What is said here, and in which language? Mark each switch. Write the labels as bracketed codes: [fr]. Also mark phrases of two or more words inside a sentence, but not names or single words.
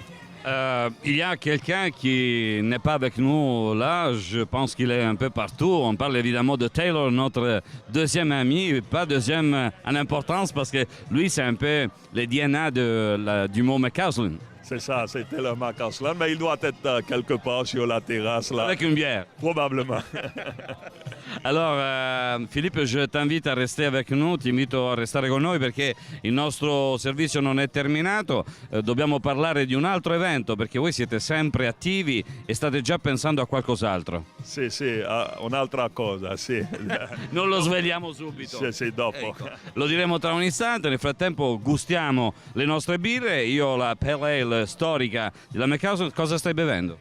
[fr] Il y a quelqu'un qui n'est pas avec nous là, je pense qu'il est un peu partout. On parle évidemment de Taylor, notre deuxième ami, pas deuxième en importance parce que lui c'est un peu le DNA du mot McCausland. C'est ça, c'était le McCausland, mais il doit être quelque part sur la terrasse là. Avec une bière. Probablement. [it] Allora, Filippo, je t'invito a restare [fr] avec nous, [it] ti invito a restare con noi perché il nostro servizio non è terminato, dobbiamo parlare di un altro evento perché voi siete sempre attivi e state già pensando a qualcos'altro. Sì, un'altra cosa, sì. Non lo sveliamo subito. Sì, dopo. Ecco, lo diremo tra un istante, nel frattempo gustiamo le nostre birre, io la Pale Ale storica della McCausland, cosa stai bevendo?